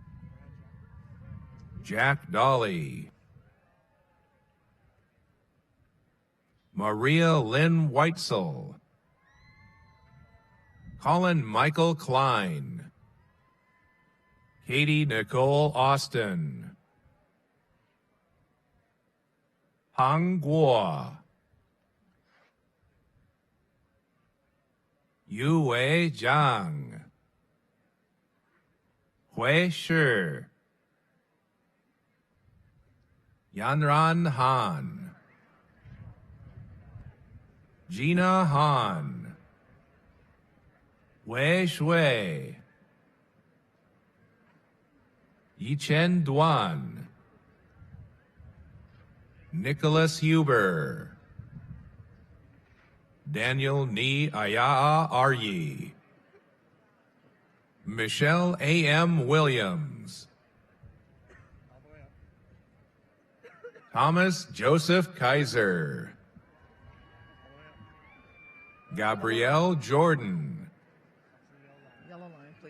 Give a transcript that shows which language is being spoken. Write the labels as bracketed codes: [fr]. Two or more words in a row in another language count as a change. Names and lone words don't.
[en] Jack Dolly, Maria Lynn Weitzel, Colin Michael Klein, Katie Nicole Austin, Hang Guo, Yue Zhang, Hui Shi, Yanran Han, Gina Han, Wei Shui, Yichen Duan, Nicholas Huber, Daniel Ni Ayaa Aryi, Michelle A.M. Williams, Thomas Joseph Kaiser, Gabrielle Jordan, Yellow line, please.